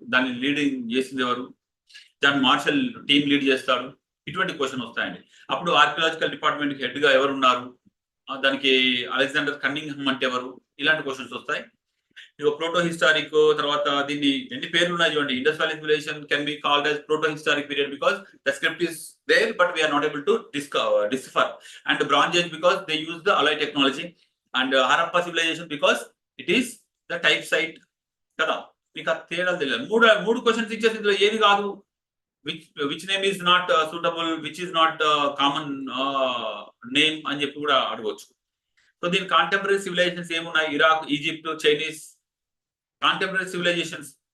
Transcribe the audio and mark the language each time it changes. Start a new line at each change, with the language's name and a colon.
Telugu: దాన్ని లీడింగ్ చేసింది ఎవరు? దాని మార్షల్ టీమ్ లీడ్ చేస్తాడు. ఇటువంటి క్వశ్చన్ వస్తాయండి. అప్పుడు ఆర్కియలాజికల్ డిపార్ట్మెంట్ హెడ్ గా ఎవరు ఉన్నారు? దానికి అలెగ్జాండర్ కన్నింగ్హామ్ అంటే ఎవరు? ఇలాంటి క్వశ్చన్స్ వస్తాయి. ఇక ప్రోటో హిస్టారిక్, తర్వాత దీన్ని ఎన్ని పేర్లు ఉన్నాయి చూడండి.
English: Indus valley civilization can be called as proto historic period because the script is there but we are not able to decipher, and bronze age because they use the alloy technology, and Harappa civilization because it is the type site కదా.
Telugu: మీకు ఆ తేడాలు తెలియదు. మూడు questions ఇచ్చేసి ఇందులో ఏది కాదు,
English: which name is not suitable, which is not common name
Telugu: అని చెప్పి కూడా అడగవచ్చు. సో దీని కాంటెంపరీ సివిలైజేషన్స్ ఏమున్నాయి? Iraq, Egypt, Chinese contemporary civilisations.